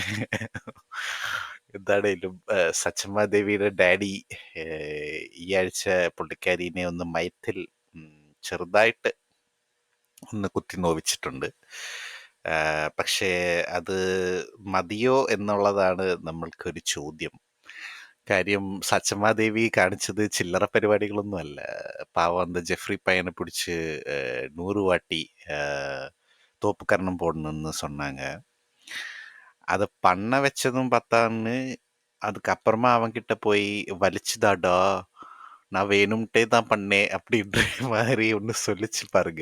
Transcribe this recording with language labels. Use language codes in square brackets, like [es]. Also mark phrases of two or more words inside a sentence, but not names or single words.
[ml] എന്താണേലും സച്ചമ്മാദേവിയുടെ ഡാഡി ഈ ആഴ്ച പുള്ളിക്കാരിനെ ഒന്ന് മയത്തിൽ ചെറുതായിട്ട് ഒന്ന് കുത്തി നോവിച്ചിട്ടുണ്ട്. പക്ഷേ അത് മതിയോ എന്നുള്ളതാണ് നമ്മൾക്കൊരു ചോദ്യം. കാര്യം സച്ചമ്മാദേവി കാണിച്ചത് ചില്ലറ പരിപാടികളൊന്നും അല്ല. [ta] പാവം அந்த ஜெஃப்ரி பையனை பிடிச்சி 100 வாட்டி தோப்புக்கரணம் போடணும்னு சொன்னாங்க. அதை பண்ண வச்சதும் பார்த்தான்னு அதுக்கப்புறமா அவன்கிட்ட போய் வலிச்சுதாடா, நான் வேணும்ட்டே தான் பண்ணேன் அப்படின்ற மாதிரி ஒன்று சொல்லிச்சு பாருங்க.